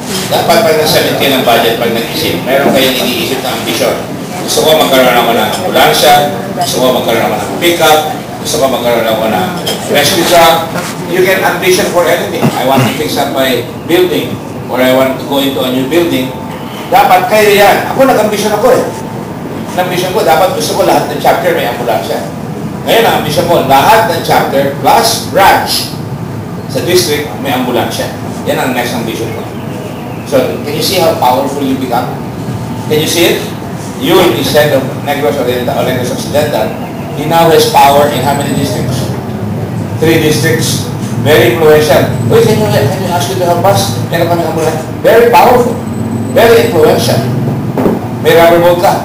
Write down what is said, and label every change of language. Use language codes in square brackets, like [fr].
[tl] Dapat pag nasalit kayo ng budget, pag nag-isip, meron kayong iniisip na ambisyon. Gusto ko magkaroon ako ng ambulansya, gusto ko magkaroon ako ng pick-up, gusto ko magkaroon ako ng rescue truck. [en] You can ambition for anything. I want to fix up my building or I want to go into a new building. [tl] Dapat kayo yan. Ako nag-ambition ako Nag-ambition ko, dapat gusto ko lahat ng chapter may ambulansya. Ngayon, ang ambition ko, lahat ng chapter plus branch sa district may ambulansya. Yan ang next ambition ko. [en] So, can you see how powerful you become? Can you see it? You, instead of Negros Oriental or Negros Occidental, he now has power in how many districts? 3 districts. Very influential. Uy, can you ask you to help us? [tl] Meron kami ambulansya. [en] Very powerful. Very influential. [tl] May rubber boat ka.